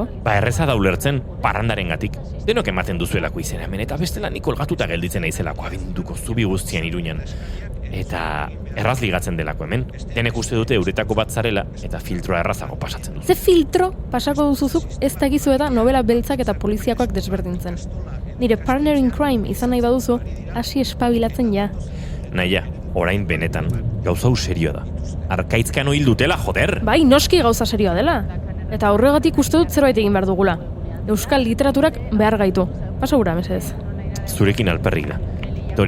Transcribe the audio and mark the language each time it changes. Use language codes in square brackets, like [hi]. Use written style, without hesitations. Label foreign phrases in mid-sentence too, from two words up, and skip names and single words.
[eu] Ba, erreza da ulertzen, parrandarengatik. Denok ematen duzuelako izena hemen, eta bestela nik olgatuta gelditzen naizelako abenduko zubi guztian Iruñan. Eta erraz ligatzen delako hemen. Denek uste dute euretako bat zarela, eta filtroa errazago pasatzen dut. Ze filtro pasako duzuzuk ez dakizu eta novela beltzak eta poliziakoak desberdintzen. Nire [en] partner in crime [eu] izan nahi baduzu, hasi espabilatzen ja. Naia, orain benetan, gauza serioa da. Arkaitzkan hil dutela, joder! Bai, noski gauza serioa dela. Eta horregatik uste dut zerbait egin behar dugula. Euskal literaturak behar gaitu. Pasa gura, mesedez. Zurekin alperrik da. Tori.